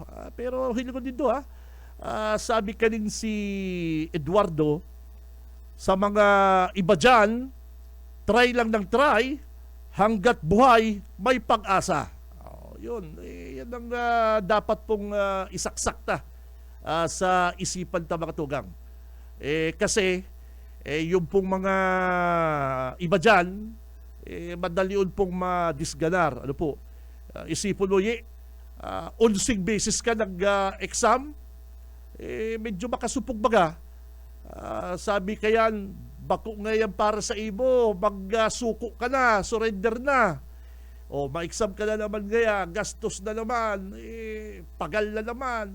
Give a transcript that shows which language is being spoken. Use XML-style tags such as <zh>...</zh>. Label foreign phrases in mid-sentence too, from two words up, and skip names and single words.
<tl>Pero hiling ko din doon, sabi ka din si Eduardo, sa mga iba dyan, try lang ng try, hanggat buhay, may pag-asa. Yun, yan ang dapat pong isaksak sa isipan ta, mga tugang. Kasi, yung pong mga iba dyan, madali yun pong madisganar.</tl> <bik>Isipon mo, 11 beses ka nag-exam, medyo makasupog baga. Sabi kayan, bako ngayon para sa imo, magsuko ka na, surrender na. Ma-exam ka na naman ngaya, gastos na naman, pagal na naman.</bik>